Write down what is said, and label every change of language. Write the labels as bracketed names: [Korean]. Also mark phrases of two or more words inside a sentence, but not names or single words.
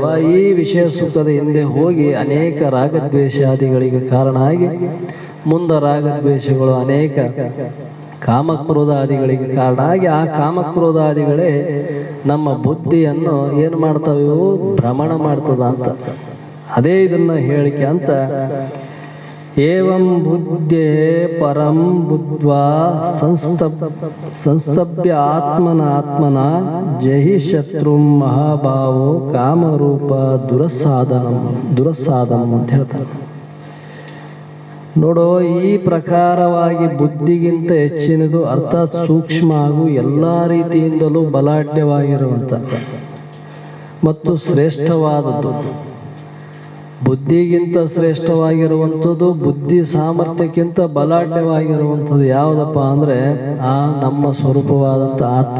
[Kannada] ಈ ವಿಷಯ ಸುಖದ ಹಿಂದೆ ಹೋಗಿ ಅನೇಕ ರಾಗದ್ವೇಷಾದಿಗಳಿಗೆ ಕಾರಣ ಆಗಿ ಮುಂದೆ ರಾಗದ್ವೇಷಗಳು ಅನೇಕ ಕಾಮಕ್ರೋಧಾದಿಗಳಿಗೆ ಕಾರಣ ಆಗಿ ಆ ಕಾಮಕ್ರೋಧಾದಿಗಳೇ ನಮ್ಮ ಬುದ್ಧಿಯನ್ನು ಏನು ಮಾಡ್ತಾವೆ, ಭ್ರಮಣ ಮಾಡ್ತದ ಅಂತ. ಅದೇ ಇದನ್ನ ಹೇಳಿಕೆ ಅಂತ [Sanskrit] ಏವಂ ಬುದ್ಧೇ ಪರಂ ಬುದ್ಧ್ವಾ ಸಂಸ್ತಭ್ಯ ಆತ್ಮನ ಜಹಿ ಶತ್ರು ಮಹಾಭಾವೋ ಕಾಮರೂಪ ದುರಸಾದಂ [Kannada] ಅಂತ ಹೇಳ್ತಾರೆ. ನೋಡೋ, ಈ ಪ್ರಕಾರವಾಗಿ ಬುದ್ಧಿಗಿಂತ ಹೆಚ್ಚಿನದು ಅರ್ಥಾತ್ ಸೂಕ್ಷ್ಮ ಹಾಗೂ ಎಲ್ಲ ರೀತಿಯಿಂದಲೂ ಬಲಾಢ್ಯವಾಗಿರುವಂಥ ಮತ್ತು ಶ್ರೇಷ್ಠವಾದದ್ದು, ಬುದ್ಧಿಗಿಂತ ಶ್ರೇಷ್ಠವಾಗಿರುವಂಥದ್ದು, ಬುದ್ಧಿ ಸಾಮರ್ಥ್ಯಕ್ಕಿಂತ ಬಲಾಢ್ಯವಾಗಿರುವಂಥದ್ದು ಯಾವುದಪ್ಪ ಅಂದರೆ ಆ ನಮ್ಮ ಸ್ವರೂಪವಾದಂಥ ಆತ್ಮ.